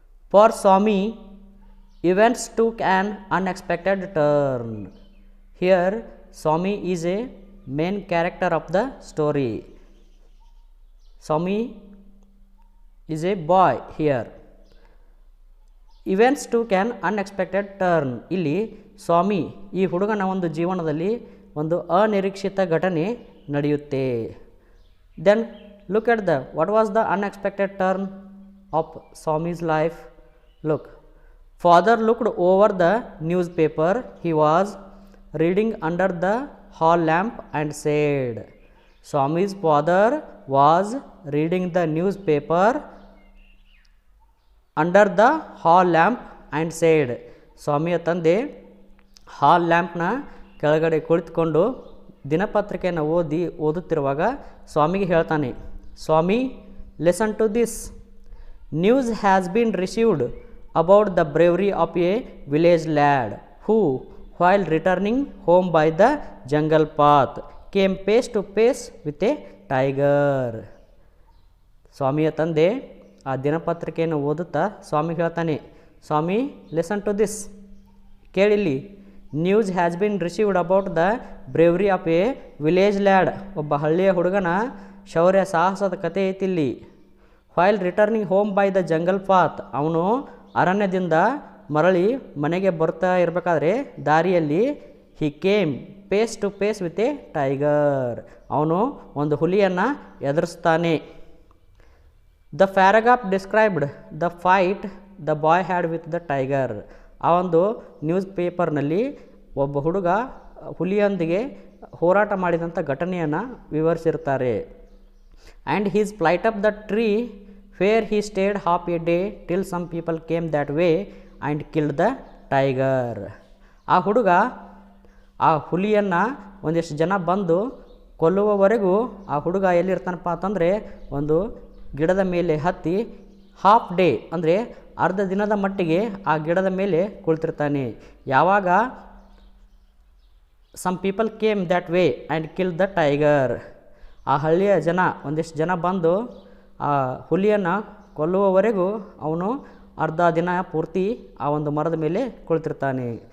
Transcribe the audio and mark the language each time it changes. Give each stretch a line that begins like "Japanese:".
English: For Swami, events took an unexpected turn. Here, Swami is a main character of the story. Swami is a boy here. Events took an unexpected turn.
Kannada: ಇಲ್ಲಿ ಸ್ವಾಮಿ ಈ ಹುಡುಗನ ಒಂದು ಜೀವನದಲ್ಲಿ ಒಂದು ಅನಿರೀಕ್ಷಿತ ಘಟನೆ ನಡೆಯುತ್ತೆ.
English: Then look at what was the unexpected turn of Swami's life. Look. Father looked over the newspaper he was reading under the hall lamp and said, Swami's father was reading the newspaper under the hall lamp and said,
Kannada: ಸ್ವಾಮಿಯ ತಂದೆ ಹಾಲ್ ಲ್ಯಾಂಪ್ನ ಕೆಳಗಡೆ ಕುಳಿತುಕೊಂಡು ದಿನಪತ್ರಿಕೆಯನ್ನು ಓದುತ್ತಿರುವಾಗ ಸ್ವಾಮಿಗೆ ಹೇಳ್ತಾನೆ,
English: Swami, listen to this. News has been received about the bravery of a village lad who, while returning home by the jungle path, came face to face with a tiger.
Kannada: ಸ್ವಾಮಿಯ ತಂದೆ ಆ ದಿನಪತ್ರಿಕೆಯನ್ನು ಓದುತ್ತಾ ಸ್ವಾಮಿಗೆ ಹೇಳ್ತಾನೆ, ಸ್ವಾಮಿ,
English: listen to this,
Kannada: ಕೇಳಿಲ್ಲಿ.
English: news has been received about the bravery of a village lad,
Kannada: ಒಬ್ಬ ಹಳ್ಳಿಯ ಹುಡುಗನ ಶೌರ್ಯ ಸಾಹಸದ ಕಥೆ ಐತಿಲ್ಲಿ.
English: while returning home by the jungle path,
Kannada: ಅವನು ಅರಣ್ಯದಿಂದ ಮರಳಿ ಮನೆಗೆ ಬರ್ತಾ ಇರಬೇಕಾದ್ರೆ ದಾರಿಯಲ್ಲಿ
English: he came face to face with a tiger,
Kannada: ಅವನು ಒಂದು ಹುಲಿಯನ್ನು ಎದುರಿಸ್ತಾನೆ.
English: the paragraph described the fight the boy had with the tiger,
Kannada: ಆ ಒಂದು ನ್ಯೂಸ್ ಪೇಪರ್ನಲ್ಲಿ ಒಬ್ಬ ಹುಡುಗ ಹುಲಿಯೊಂದಿಗೆ ಹೋರಾಟ ಮಾಡಿದಂಥ ಘಟನೆಯನ್ನು ವಿವರಿಸಿರ್ತಾರೆ.
English: And he's flight up the tree where he stayed half a day till some people came that way and killed the tiger.
Kannada: ಆ ಹುಡುಗ ಆ ಹುಲಿಯನ್ನು ಒಂದಿಷ್ಟು ಜನ ಬಂದು ಕೊಲ್ಲುವವರೆಗೂ ಆ ಹುಡುಗ ಎಲ್ಲಿರ್ತಾನಪ್ಪ ಅಂತಂದರೆ ಒಂದು ಗಿಡದ ಮೇಲೆ ಹತ್ತಿ ಹಾಫ್ ಡೇ ಅಂದರೆ ಅರ್ಧ ದಿನದ ಮಟ್ಟಿಗೆ ಆ ಗಿಡದ ಮೇಲೆ ಕುಳಿತಿರ್ತಾನೆ. ಯಾವಾಗ
English: some people came that way and kill the tiger,
Kannada: ಆ ಹಳ್ಳಿಯ ಜನ ಒಂದಿಷ್ಟು ಜನ ಬಂದು ಆ ಹುಲಿಯನ್ನು ಕೊಲ್ಲುವವರೆಗೂ ಅವನು ಅರ್ಧ ದಿನ ಪೂರ್ತಿ ಆ ಒಂದು ಮರದ ಮೇಲೆ ಕುಳಿತಿರ್ತಾನೆ.